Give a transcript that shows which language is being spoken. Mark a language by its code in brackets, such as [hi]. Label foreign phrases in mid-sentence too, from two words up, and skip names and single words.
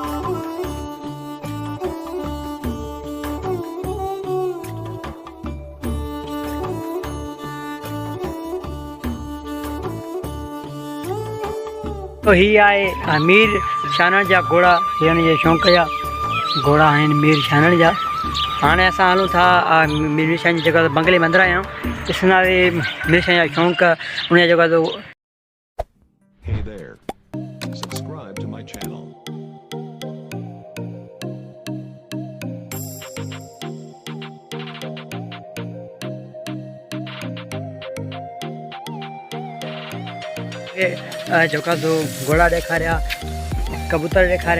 [sd] तो ही आहे मीर शानण जा घोड़ा यानी जे शौक़ जा घोड़ा आहिनि मीर शानण जा। हाणे असां हलूं था मीर शाह जी जॻह बंगले मंदरु आहियूं ॾिसंदा मीर शाह जा शौक़ु उन जा जेको आहे [en] Hey there. Subscribe to my channel. [sd] जेका सो घोड़ा ॾेखारिया कबूतर ॾेखारिया।